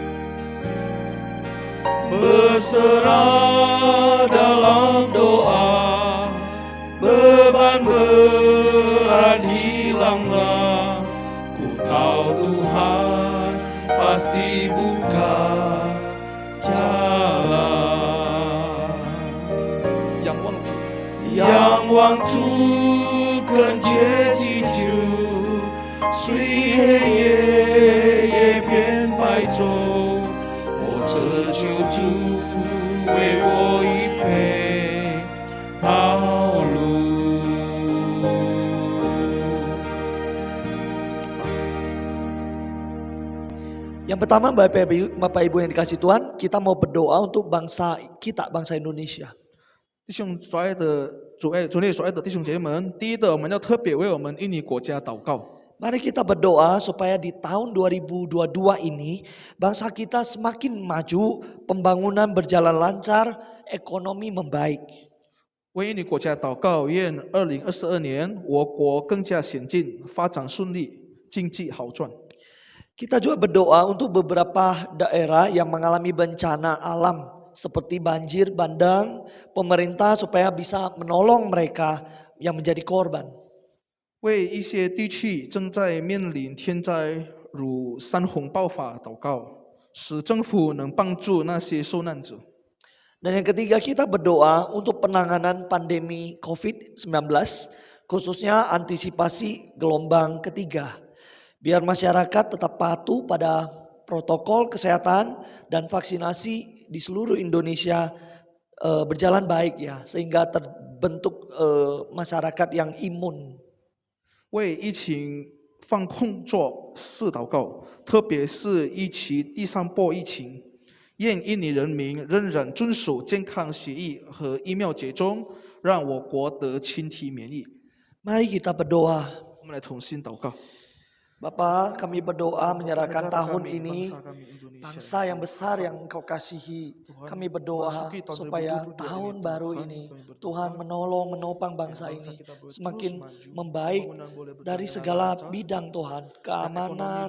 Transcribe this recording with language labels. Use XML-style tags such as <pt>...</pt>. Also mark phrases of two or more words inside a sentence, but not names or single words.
<id>Berserah dalam doa, beban berat hilanglah. Ku tahu Tuhan pasti buka jalan.</id> <zh>仰望主，仰望主恳切祈求，虽黑夜也变白昼。我这救主为我预备道路。</zh> <id>Yang pertama Bapak Ibu yang dikasihi Tuhan, kita mau berdoa untuk bangsa kita, bangsa Indonesia.</id> <zh>弟兄所爱的主内所爱的弟兄姐妹们，第一的我们要特别为我们印尼国家祷告。</zh> <id>Mari kita berdoa supaya di tahun 2022 ini bangsa kita semakin maju, pembangunan berjalan lancar, ekonomi membaik.</id> <zh>为印尼国家祷告，愿2022年我国更加先进，发展顺利，经济好转。</zh> <id>Kita juga berdoa untuk beberapa daerah yang mengalami bencana alam seperti banjir, bandang, pemerintah supaya bisa menolong mereka yang menjadi korban.</id> <zh>为一些地区正在面临天灾如山洪爆发祷告，使政府能帮助那些受难者。</zh> <id>Dan yang ketiga kita berdoa untuk penanganan pandemi COVID-19, khususnya antisipasi gelombang ketiga. Biar masyarakat tetap patuh pada protokol kesehatan dan vaksinasi di seluruh Indonesia berjalan baik ya, sehingga terbentuk masyarakat yang imun.</id> <zh>为疫情防控做事祷告，特别是疫情第三波疫情，愿印尼人民仍然遵守健康协议和疫苗接种，让我国得群体免疫。</zh> <id>Mari kita berdoa.</id> <zh>我们来同心祷告。</zh> <id>Bapak, kami berdoa menyerahkan Negara tahun kami, ini, bangsa kami Indonesia, bangsa yang besar yang Engkau kasihi. Tuhan, Kami berdoa masuki tahun supaya 2022 tahun ini, baru Tuhan, ini kami berdoa, Tuhan menolong, menopang bangsa bangsa ini kita boleh semakin terus maju, membaik pembangunan boleh berjalan dari dengan segala lancar, bidang Tuhan, keamanan,</id>